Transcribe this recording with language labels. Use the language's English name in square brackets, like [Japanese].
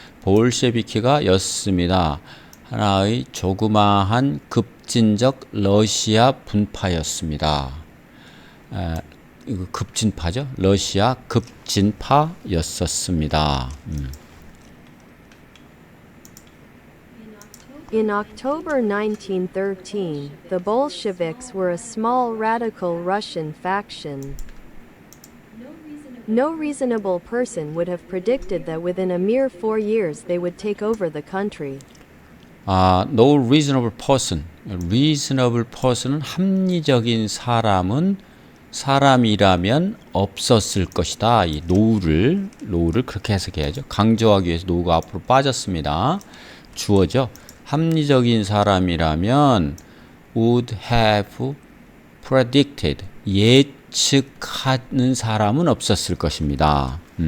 [Korean] 볼셰비키가 였습니다. 하나의 조그마한 급진적 러시아 분파였습니다. 이거 급진파죠. 러시아 급진파였었습니다. [English] In October 1913, the Bolsheviks were a small radical Russian faction. No reasonable person would have predicted that within a mere 4 years they would take over the country. No reasonable person. [Korean] reasonable person은 합리적인 사람이라면 없었을 것이다. 이 노우를 그렇게 해석해야죠. 강조하기 위해서 노우가 앞으로 빠졌습니다. 주어죠. 합리적인 사람이라면 [English] would have predicted [Korean] 예측하는 사람은 없었을 것입니다.